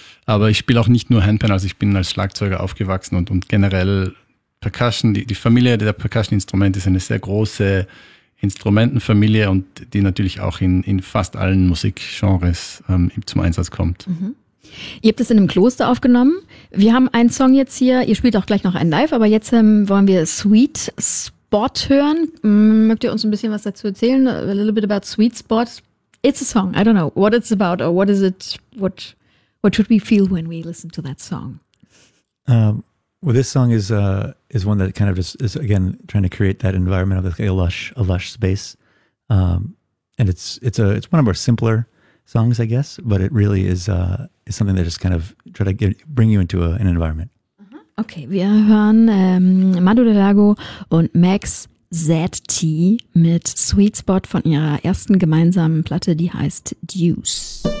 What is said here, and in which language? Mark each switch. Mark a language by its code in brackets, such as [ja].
[de] Aber ich spiele auch nicht nur Handpan, also ich bin als Schlagzeuger aufgewachsen und generell Percussion, die Familie der Percussion-Instrumente ist eine sehr große Instrumentenfamilie und die natürlich auch in fast allen Musikgenres zum Einsatz kommt. Mhm. Ihr habt es in einem Kloster aufgenommen. Wir haben einen Song jetzt hier, ihr spielt auch gleich noch einen live, aber jetzt wollen wir Sweet Spot hören. Mögt ihr uns ein bisschen was dazu erzählen? [en] A little bit about Sweet Spot. It's a song, I don't know what it's about or what is it, what... What should we feel when we listen to that song? Well, this song is one that kind of is again trying to create that environment of like a lush space, and it's one of our simpler songs, I guess. But it really is something that just kind of try to bring you into an environment. Uh-huh. [de] Okay, wir hören Madu Delago und Max ZT mit Sweet Spot von ihrer ersten gemeinsamen Platte, die heißt Deuce.